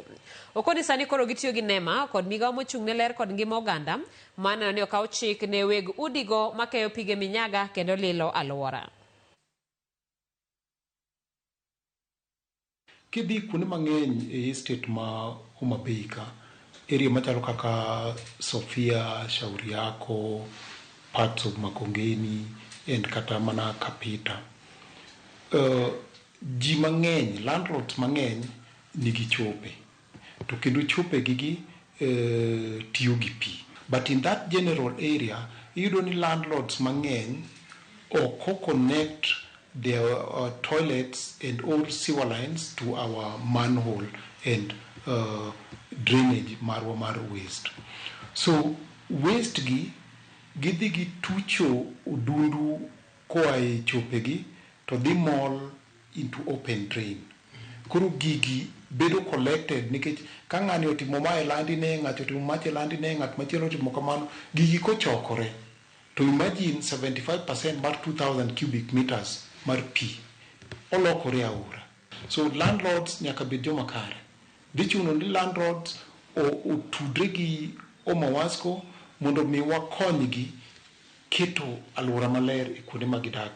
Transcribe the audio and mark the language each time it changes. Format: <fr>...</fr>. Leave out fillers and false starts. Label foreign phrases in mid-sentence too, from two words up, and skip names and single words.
<luo>Okoni sani koro gitiyo gi NEMA kod migawo mochung'ne ler kod ngima oganda maneno ni okawo chik ne weg udigo makeyo pige minyaga kendo lilo alwora. Kidhi kuonde mang'eny e state ma Homa Bay ka, area machalo kaka Sofia, Shauri Yako,</luo> <en>parts of Makongeni, and</en> <luo>kata mana</luo> <en>Kapita.</en> <luo>Ji mang'eny, landlords mang'eny nigi chope. To kendo chope gigi tiyo gi pi.</luo> <en>But in that general area,</en> <luo>iyudo ni landlords mang'eny ok</luo> <en>connect their toilets and all sewer lines to our manhole and drainage mar waste.</en> <luo>So waste gi gidhi gi tucho udundu koa e chopegi to dhi mol</luo> <en>into open drain.</en> <luo>Koro gigi bedo collected nikech ka ng'ani otimo ma e landi ne, ng'ato otimo mach e landi ne, ng'at machielo otimo kamano, gigi kochokore to imagine 75% mar 2000</luo> <en>cubic meters</en> <luo>mar pi olokore aora. So landlords nyaka bed joma kare. Dhi chuno ni landlords otudre gi Omawasco mondo mi wakonygi keto alwora maler e kuonde ma gidake.</luo>